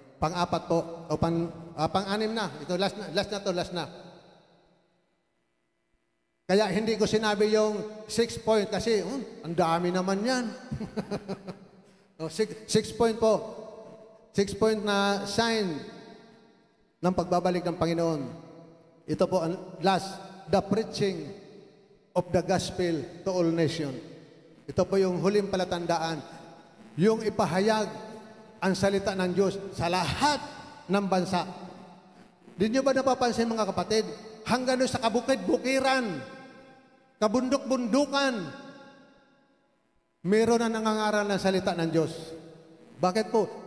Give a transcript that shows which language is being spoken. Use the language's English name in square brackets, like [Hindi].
[Filipino] Pang-apat po, o pang-anim na. Ito, last na. Kaya hindi ko sinabi yung 6 point kasi ang dami naman yan. 6 point po. 6 point na sign ng pagbabalik ng Panginoon. Ito po ang [English] last, the preaching of the gospel to all nations. [Filipino] Ito po yung huling palatandaan, yung ipahayag ang salita ng Diyos sa lahat ng bansa. Di nyo ba napapansin mga kapatid? Hanggang doon sa kabukid-bukiran, kabundok-bundukan, meron na nangangaral ng salita ng Diyos. Bakit po?